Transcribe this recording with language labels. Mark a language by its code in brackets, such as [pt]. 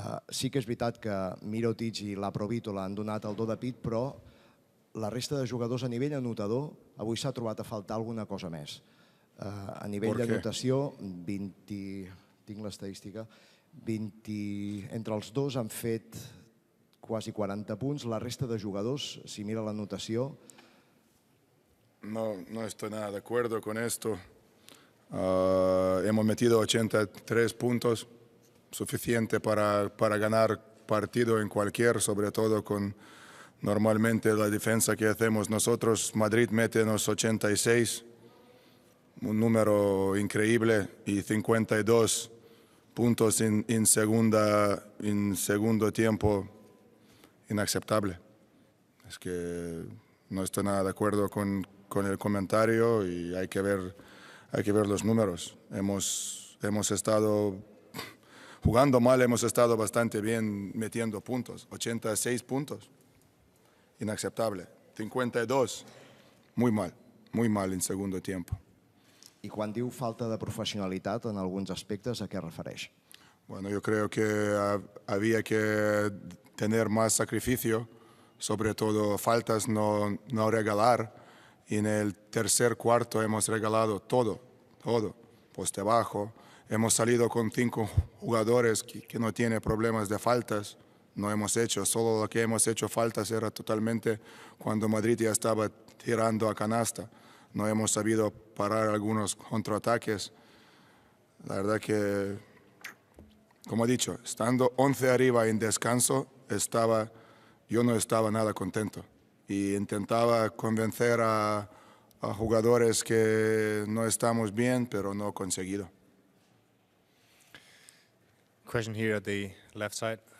[ca] Sí que és veritat que Mirotic i l'Aprovito l'han donat el do de pit, però la resta de jugadors a nivell anotador avui s'ha trobat a faltar alguna cosa més. A nivell d'anotació, tinc l'estadística, entre els dos han fet quasi 40 punts. La resta de jugadors, si mira l'anotació... [es] No estoy nada de acuerdo con esto. Hemos metido 83 puntos, suficiente para ganar partido en cualquier, sobre todo con normalmente la defensa que hacemos nosotros. Madrid mete unos 86, un número increíble, y 52 puntos en segundo tiempo, inaceptable. Es que no estoy nada de acuerdo con el comentario y hay que ver los números. Hemos estado jugando mal, hemos estado bastante bien metiendo puntos. 86 puntos, inaceptable. 52, muy mal en segundo tiempo. [ca] I quan diu falta de professionalitat en alguns aspectes, a què refereix? [es] Bueno, yo creo que había que tener más sacrificio, sobre todo faltas no regalar. Y en el tercer cuarto hemos regalado todo, poste bajo. Hemos salido con 5 jugadores que no tienen problemas de faltas. No hemos hecho, solo lo que hemos hecho faltas era totalmente cuando Madrid ya estaba tirando a canasta. No hemos sabido parar algunos contraataques. La verdad que, como he dicho, estando 11 arriba en descanso, yo no estaba nada contento. Y intentaba convencer a jugadores que no estamos bien, pero no he conseguido. [en] Question here at the left side.